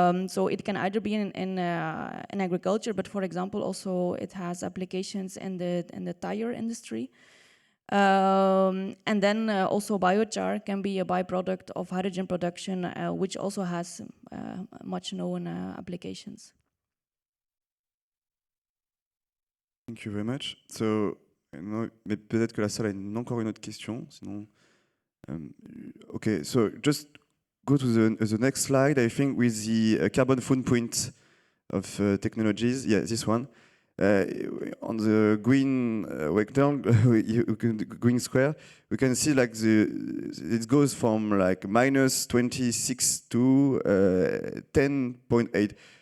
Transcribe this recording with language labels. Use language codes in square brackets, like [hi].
[en] So it can either be in agriculture, but for example, also it has applications in the tire industry. And then also biochar can be a byproduct of hydrogen production, which also has much known applications. Thank you very much. [fr] So, mais peut-être que la salle a encore une autre question, sinon... [en] okay, so just go to the next slide, I think, with the carbon footprint of technologies. Yeah, this one. On the green rectangle, green square, we can see like it goes from like minus 26 to 10.8.